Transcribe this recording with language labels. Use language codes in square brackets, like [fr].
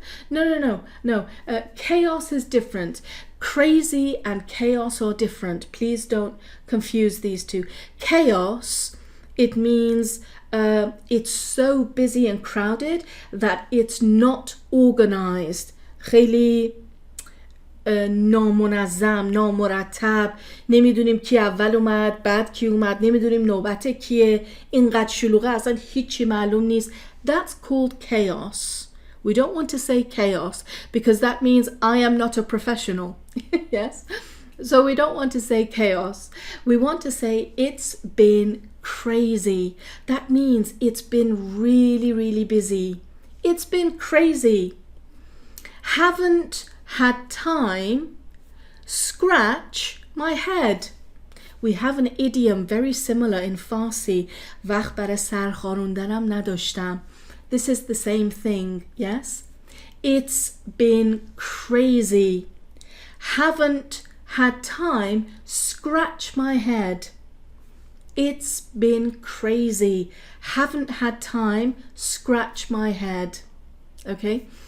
[en] No. Chaos is different. Crazy and chaos are different. Please don't confuse these two. Chaos, it means it's so busy and crowded that it's not organized. [fa] خیلی نامنظم، نامرتب، نمیدونیم کی اول اومد بعد کی اومد، نمیدونیم نوبت کیه، اینقدر شلوغه اصلا هیچی معلوم نیست. [en] That's called chaos. We don't want to say chaos because that means I am not a professional. Yes? So we don't want to say chaos. We want to say it's been crazy. That means it's been really, really busy. It's been crazy. Haven't had time, scratch my head. We have an idiom very similar in Farsi. [fa] وقت برای سرخاروندنم نداشتم. [en] This is the same thing, yes? It's been crazy. Haven't had time, scratch my head. It's been crazy. Haven't had time, scratch my head. Okay?